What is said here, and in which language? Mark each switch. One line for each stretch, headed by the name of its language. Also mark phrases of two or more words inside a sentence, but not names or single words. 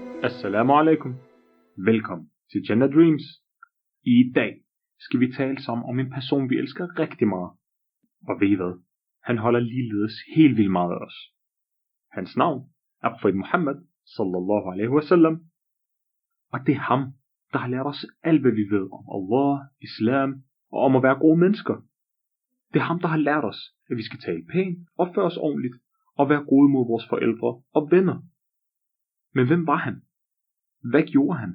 Arabic: السلام عليكم.
Danish: Velkommen til Jannah Dreams. I dag skal vi tale sammen om en person, vi elsker rigtig meget. Og ved I hvad? Han holder ligeledes helt vildt meget af os. Hans navn er profet Muhammad
Arabic: صلى الله عليه وسلم.
Danish: Og det er ham, der har lært os alt, hvad vi ved om Allah, islam og om at være gode mennesker. Det er ham, der har lært os, at vi skal tale pænt, opføre os ordentligt og være gode mod vores forældre og venner. Men hvem var han? Hvad gjorde han?